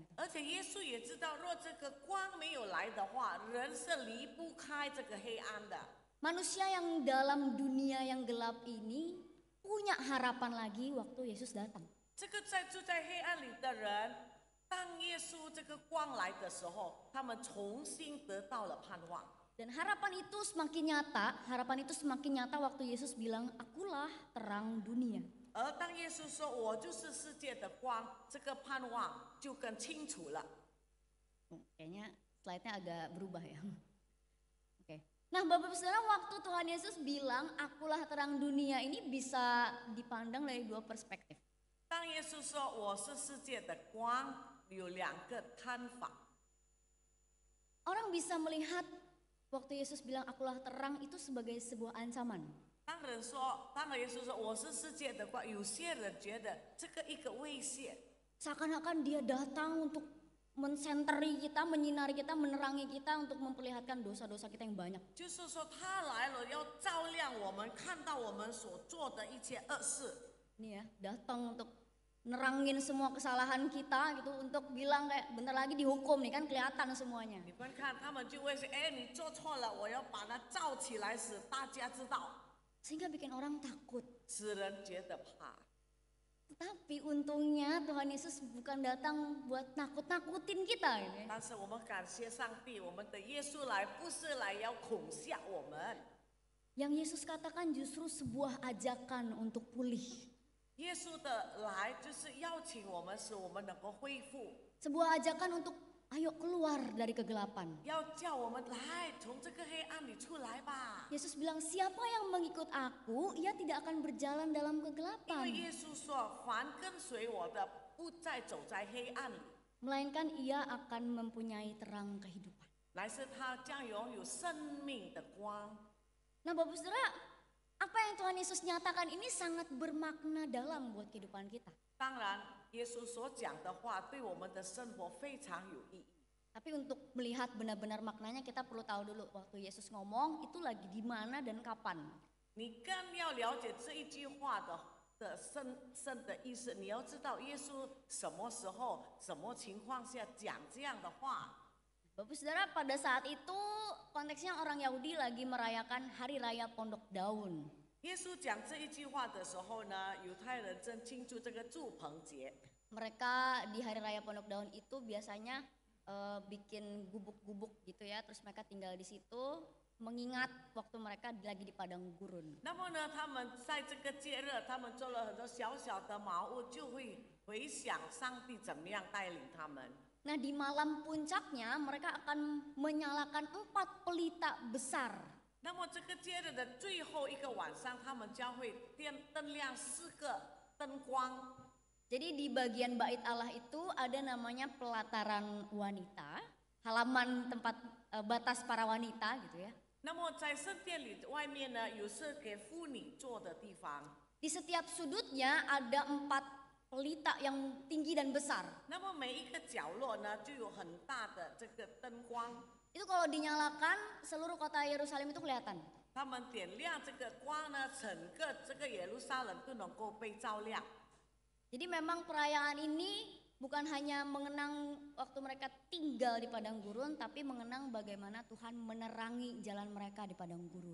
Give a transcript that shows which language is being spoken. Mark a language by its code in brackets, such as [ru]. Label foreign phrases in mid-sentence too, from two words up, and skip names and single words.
[zh] 而且耶稣也知道，若这个光没有来的话，人是离不开这个黑暗的。 [id] Manusia yang dalam dunia yang gelap ini punya harapan lagi waktu Yesus datang. [zh] 这个住在黑暗里的人，当耶稣这个光来的时候，他们重新得到了盼望。 [id] Dan harapan itu semakin nyata waktu Yesus bilang, "Akulah terang dunia." [zh] 而当耶稣说我就是世界的光，这个盼望就更清楚了。 [id] Kayaknya slide-nya agak berubah ya. Oke. Nah, Bapak Saudara, waktu Tuhan Yesus bilang, "Akulah terang dunia," ini bisa dipandang dari dua perspektif. [zh] 当耶稣说我是世界的光，有两个看法。 [id] Orang bisa melihat waktu Yesus bilang, "Akulah terang," itu sebagai sebuah ancaman. [zh] 当耶稣说我是世界的光，有些人觉得这个一个威胁， [id] Seakan-akan dia datang untuk mensenteri kita, menyinari kita, menerangi kita untuk memperlihatkan dosa-dosa kita yang banyak. [zh] 就是说他来了要照亮我们，看到我们所做的一切恶事。 [id] Ini ya, datang untuk nerangin semua kesalahan kita gitu, untuk bilang kayak bentar lagi dihukum nih, kan kelihatan semuanya. [zh] 你们看，他们就会说：“哎，你做错了，我要把它照起来，使大家知道。” [id] Sehingga bikin orang takut. [zh] 使人觉得怕。 [id] Tapi untungnya Tuhan Yesus bukan datang buat nakut-nakutin kita gitu ya. [zh] 但是我们感谢上帝，我们的耶稣来不是来要恐吓我们， [id] Yang Yesus katakan justru sebuah ajakan untuk pulih. [zh] 耶稣的来就是邀请我们，使我们能够恢复， [id] Sebuah ajakan untuk ayo keluar dari kegelapan. [zh] 要叫我们来从这个黑暗里出来吧。 [id] Yesus bilang, "Siapa yang mengikut aku, ia tidak akan berjalan dalam [zh] 因为 [id] kegelapan, [zh] 耶稣说：“凡跟随我的，不再走在黑暗里， [id] melainkan ia akan mempunyai terang kehidupan." [zh] 乃是他将拥有生命的光。” [id] Nah, Bapak Saudara, apa yang Tuhan Yesus nyatakan ini sangat bermakna dalam buat kehidupan kita. [zh] 当然，耶稣所讲的话对我们的生活非常有意义。 [id] Tapi untuk melihat benar-benar maknanya kita perlu tahu dulu waktu Yesus ngomong itu lagi di mana dan kapan. [zh] 你更要了解这一句话的深的意思，你要知道耶稣什么时候、什么情况下讲这样的话。 [id] Bapak Saudara, pada saat itu konteksnya orang Yahudi lagi merayakan Hari Raya Pondok Daun. [zh] 耶稣讲这一句话的时候呢，犹太人正庆祝这个祝棚节。 [id] Mereka di Hari Raya Pondok Daun itu biasanya bikin gubuk-gubuk gitu ya, terus mereka tinggal di situ mengingat waktu mereka lagi di padang gurun. [zh] 那么呢，他们在这个节日，他们做了很多小小的茅屋，就会回想上帝怎么样带领他们。 [id] Nah, di malam puncaknya mereka akan menyalakan 4 pelita besar. [zh] 那么这个节日的最后一个晚上，他们将会灯亮4个灯光。 [id] Jadi di bagian bait Allah itu ada namanya pelataran wanita, halaman tempat batas para wanita gitu ya. [zh] 那么在圣殿里外面呢，有是给妇女坐的地方。 [id] Di setiap sudutnya ada 4 pelita yang tinggi dan besar. [zh] 那么每一个角落呢，就有很大的这个灯光。 [id] Itu kalau dinyalakan seluruh kota Yerusalem itu kelihatan. [zh] 他们点亮这个光呢，整个这个耶路撒冷都能够被照亮。 [id] Jadi memang perayaan ini bukan hanya mengenang waktu mereka tinggal di padang gurun, tapi mengenang bagaimana Tuhan menerangi jalan mereka di padang gurun.